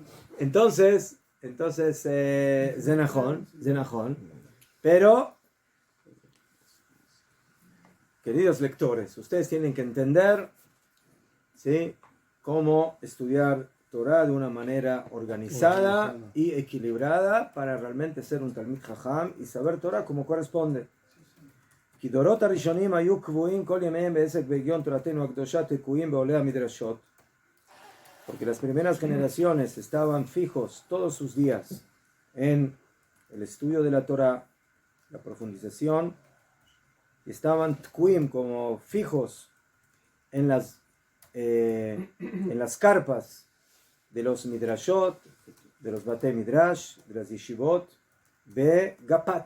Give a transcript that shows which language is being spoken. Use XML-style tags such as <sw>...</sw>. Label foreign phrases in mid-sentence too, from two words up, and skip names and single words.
<es>Entonces, Zenajón, pero, queridos lectores, ustedes tienen que entender, ¿sí?, cómo estudiar Torah de una manera organizada y equilibrada para realmente ser un</es> <he>תלמיד חכם</he> <es>y saber Torah como corresponde.</es> <he>כי דורות הראשונים היו קבועים כל ימיהם בעסק בהגיון תורתנו הקדושה תקועים בעולי המדרשות.</he> <es>Porque las primeras generaciones estaban fijos todos sus días en el estudio de la Torah, la profundización, y estaban tkuim, como fijos en las carpas de los midrashot, de los</es> <he>בתי מדרש,</he> <es>de las yeshivot, de Gapat.</es>